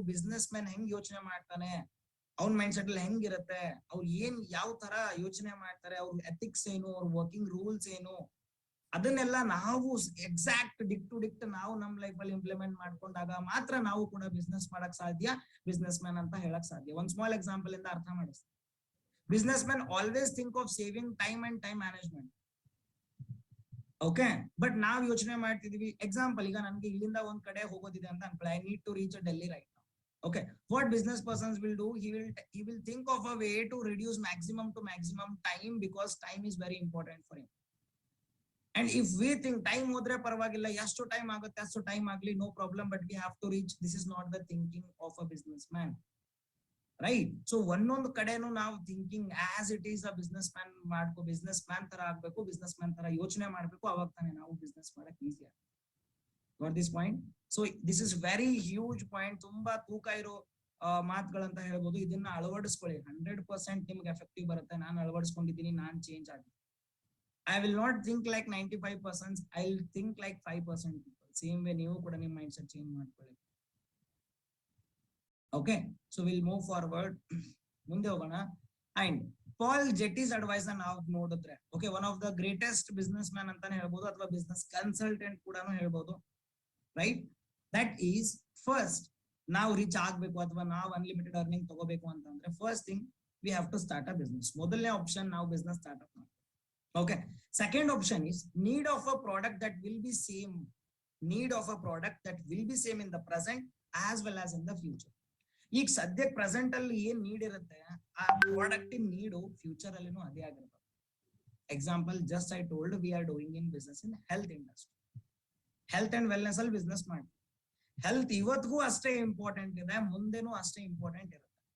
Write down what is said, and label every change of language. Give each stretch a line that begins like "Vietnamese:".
Kannada: Business man ಹೆಂಗ್ ಯೋಚನೆ ಮಾಡ್ತಾನೆ, ಅವ್ನ ಮೈಂಡ್ ಸೆಟ್ ಅಲ್ಲಿ ಹೆಂಗಿರುತ್ತೆ, ಅವ್ರು ಯಾವ ತರ ಯೋಚನೆ ಮಾಡ್ತಾರೆ, ಅವ್ರ ಎಥಿಕ್ಸ್ ಏನು, ಅವ್ರ ವರ್ಕಿಂಗ್ ರೂಲ್ಸ್ ಏನು, ಅದನ್ನೆಲ್ಲ ನಾವು ಎಕ್ಸಾಕ್ಟ್ ಡಿಕ್ಟ್ ನಾವು ನಮ್ ಲೈಫ್ ಅಲ್ಲಿ ಇಂಪ್ಲಿಮೆಂಟ್ ಮಾಡ್ಕೊಂಡಾಗ ಮಾತ್ರ ನಾವು ಕೂಡ ಬಿಸ್ನೆಸ್ ಮಾಡಕ್ ಸಾಧ್ಯ, ಬಿಸ್ನೆಸ್ ಮ್ಯಾನ್ ಅಂತ ಹೇಳಕ್ ಸಾಧ್ಯ. ಒಂದ್ ಸ್ಮಾಲ್ ಎಕ್ಸಾಂಪಲ್ ಇಂದ ಅರ್ಥ ಮಾಡಿಸ್ತೀನಿ.
English: Business man always think of saving time and time management.
Kannada: Okay, but ನಾವ್ ಯೋಚನೆ ಮಾಡ್ತಿದೀವಿ, ಎಕ್ಸಾಂಪಲ್ ಈಗ ನನ್ಗೆ ಇಲ್ಲಿಂದ ಒಂದ್ ಕಡೆ ಹೋಗೋದಿದೆ ಅಂತ ಅನ್ಕೊಳ್ಳಿ,
English: I need to reach Delhi right now. Okay, what business persons will do, he will think of a way to reduce maximum to maximum time, because time is very important for him. And if we think time
Kannada: hodre parvagilla, ಎಷ್ಟು time ಆಗುತ್ತೆ ಅಷ್ಟು time ಆಗ್ಲಿ,
English: No problem, but we have to reach. This is not the thinking of a business man, right.
Kannada: So ಒಂದೊಂದು ಕಡೆನೂ ನಾವು
English: thinking as it is a business man
Kannada: business man ತರ ಆಗ್ಬೇಕು, business man ತರ ಯೋಚನೆ ಮಾಡ್ಬೇಕು, ಅವಾಗ ತಾನೇ ನಾವು ಬಿಸ್ನೆಸ್ ಮಾಡಕ್ ಈಸಿ ಆಗುತ್ತೆ.
English: Got this point? So this is very huge point,
Kannada: ತುಂಬಾ ತೂಕ ಇರೋ ಮಾತುಗಳಂತ ಹೇಳ್ಬೋದು. ಇದನ್ನ ಅಳವಡಿಸ್ಕೊಳ್ಳಿ, 100% ನಿಮ್ಗೆ ಎಫೆಕ್ಟಿವ್ ಬರುತ್ತೆ. ನಾನು ಅಳವಡಿಸ್ಕೊಂಡಿದ್ದೀನಿ, ನಾನ್ ಚೇಂಜ್ ಆಗಿ.
English: I will not think like 95%, I'll think like 5% people. Same way
Kannada: ನೀವು ಕೂಡ ನಿಮ್ಮ ಮೈಂಡ್ ಸೆಟ್ ಚೇಂಜ್ ಮಾಡ್ಕೊಳ್ಳಿ.
English: okay, so will move forward,
Kannada: ಮುಂದೆ ಹೋಗೋಣ.
English: and Paul Getty's advice
Kannada: ನಾವು ನೋಡಿದ್ರೆ,
English: okay, one of the greatest business man
Kannada: ಅಂತಾನೆ ಹೇಳ್ಬೋದು ಅಥವಾ
English: business consultant
Kannada: ಕೂಡ ಹೇಳ್ಬೋದು,
English: Right. That is first,
Kannada: ನಾವು ರೀಚ್ ಆಗ್ಬೇಕು ಅಥವಾ ನಾವು ಅನ್ಲಿಮಿಟೆಡ್ ಅರ್ನಿಂಗ್ ತಗೋಬೇಕು ಅಂತಂದ್ರೆ
English: First thing we have to start a business.
Kannada: ಮೊದಲನೇ ಆಪ್ಷನ್, ನಾವು business start up.
English: Okay, second option is need of a product that will be same need of a product that will be same in the present as well as in the future.
Kannada: ಈಗ ಸದ್ಯಕ್ಕೆ present ಅಲ್ಲಿ ಏನ್ need ಇರುತ್ತೆ ಆ product ನೀಡು future ಅಲ್ಲಿನೂ ಅದೇ ಆಗಿರುತ್ತೆ.
English: Example just I told we are doing in business in health industry.
Kannada: Health and wellness ಅಲ್ಲಿ ಬಿಸ್ನೆಸ್ ಮಾಡಿ. ಹೆಲ್ತ್ ಇವತ್ತಿಗೂ ಅಷ್ಟೇ ಇಂಪಾರ್ಟೆಂಟ್ ಇದೆ, ಮುಂದೆನೂ ಅಷ್ಟೇ ಇಂಪಾರ್ಟೆಂಟ್ ಇರುತ್ತೆ.